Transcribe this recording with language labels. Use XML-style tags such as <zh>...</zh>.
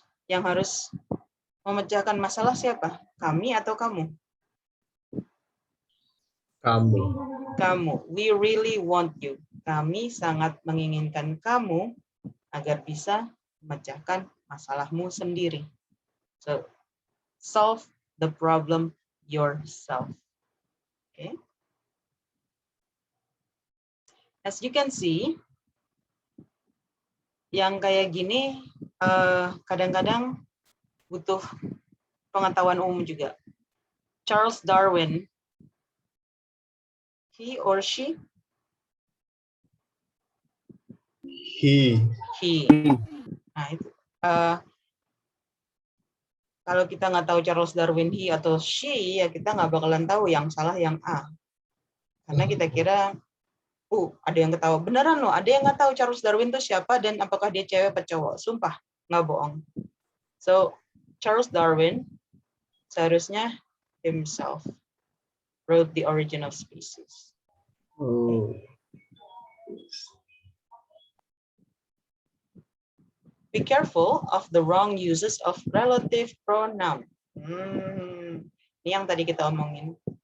<id>Yang harus memecahkan masalah siapa? Kami atau kamu? Kamu. Kamu.</id> <en>We really want you.</en> <id>Kami sangat menginginkan kamu agar bisa memecahkan masalahmu sendiri.</id> <en>So, solve the problem yourself. Okay. As you can see,</en> <id>yang kayak gini kadang-kadang butuh pengetahuan umum juga. Charles Darwin</id> <en>He or she? He.</en> <id>He. Nah itu. Kalau kita nggak tahu Charles Darwin he atau she, ya kita nggak bakalan tahu yang salah yang A. Karena kita kira, ada yang ketawa. Beneran loh, ada yang nggak tahu Charles Darwin itu siapa dan apakah dia cewek atau cowok. Sumpah, nggak bohong. So, Charles Darwin seharusnya</id> <en>himself wrote</en> <id>The Origin of Species. Oh.</id> <en>Be careful of the wrong uses of relative pronoun.</en> <id>Ini yang tadi kita omongin.</id>